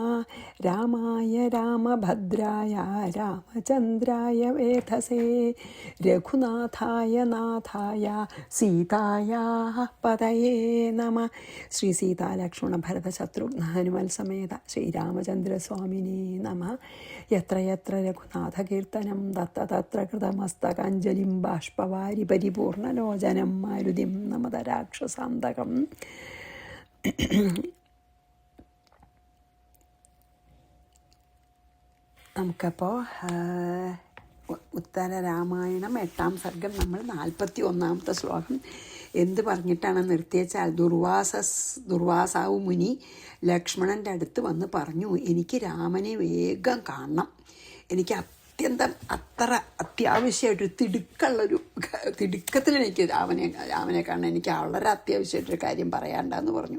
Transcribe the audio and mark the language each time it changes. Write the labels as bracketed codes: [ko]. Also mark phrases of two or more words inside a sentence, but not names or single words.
[sa] रामाय रामभद्राय रामचन्द्राय वेधसे रघुनाथाय नाथाय सीतायाः पतये नमः। श्री सीता लक्ष्मण भरत शत्रुघ्न हनुमल समेत श्रीरामचन्द्रस्वामिने नमः। यत्र यत्र रघुनाथकीर्तनं तत्र तत्र कृतमस्तकाञ्जलिं बाष्पवारि परिपूर्णलोचनं मारुतिं नमद राक्षसान्तकम्. [ml] നമുക്കപ്പോൾ ഉത്തര രാമായണം 8-ാം സർഗം നമ്മൾ 41-ാമത്തെ ശ്ലോകം എന്ത് പറഞ്ഞിട്ടാണ് നിർത്തിയച്ചാൽ ദുർവാസാവ് മുനി ലക്ഷ്മണൻ്റെ അടുത്ത് വന്ന് പറഞ്ഞു, എനിക്ക് രാമനെ വേഗം കാണണം, എനിക്ക് അത്ര അത്യാവശ്യമായിട്ടൊരു തിടുക്കത്തിൽ എനിക്ക് രാമനെ കാണണം, എനിക്ക് വളരെ അത്യാവശ്യമായിട്ടൊരു കാര്യം പറയാണ്ടെന്ന് പറഞ്ഞു.